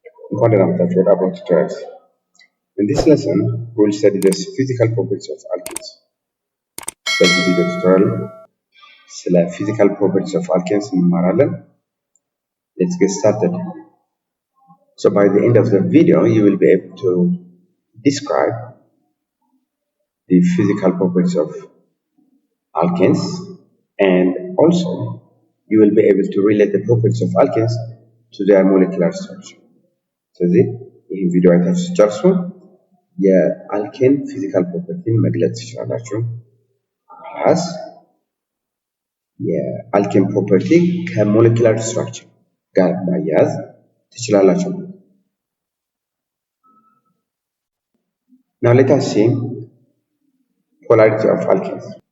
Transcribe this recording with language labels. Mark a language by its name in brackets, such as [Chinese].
[Amharic] እንኳን ደህና መጣችሁ ወደ [English] Abroad Tutorials. In this lesson, we will study the physical properties of alkenes. [Amharic] በዚህ ቪዲዮ ቱቶሪያል ስለ physical properties of alkenes እንማራለን. [English] Let's get started. So by the end of the video, you will be able to describe the physical properties of alkenes, and also you will be able to relate the properties of alkenes to their molecular structure. [Amharic] ስለዚህ ይህን ቪዲዮ አይታችሁ ስትጨርሱ የአልኬን ፊዚካል ፕሮፐርቲን መግለጽ ትችላላችሁ። ፕላስ የአልኬን ፕሮፐርቲ ከሞለኪላር ስትራክቸር ጋር ማያያዝ ትችላላችሁ። [English] Now let us see polarity of alkenes.